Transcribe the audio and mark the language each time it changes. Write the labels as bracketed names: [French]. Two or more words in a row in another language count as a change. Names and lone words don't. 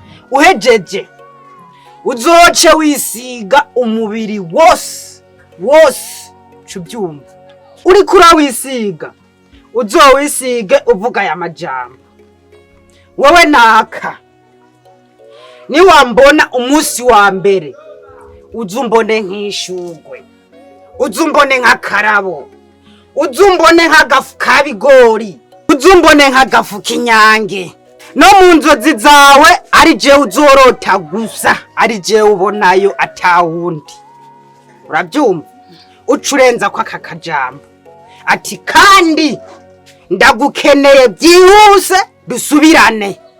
[Rundi] Uhejeje, uzoce wisiga umubiri wose, wose, uca ubyumva. Uriko urawisiga, uzowisige uvuga aya majambo. "Wowe naka, niwambona umunsi wa mbere, uze umbone nk'ishugwe, uze umbone nk'akarabo, uze umbone nk'agafu ka bigori, uze umbone nk'agafu k'inyange. No mu nzozi zawe ari jewe uzorota gusa, ari jewe ubonayo atawundi." Urabyumva? Uca urenza ko aka kajambo. Ati, "Kandi ndagukeneye byihuse dusubirane."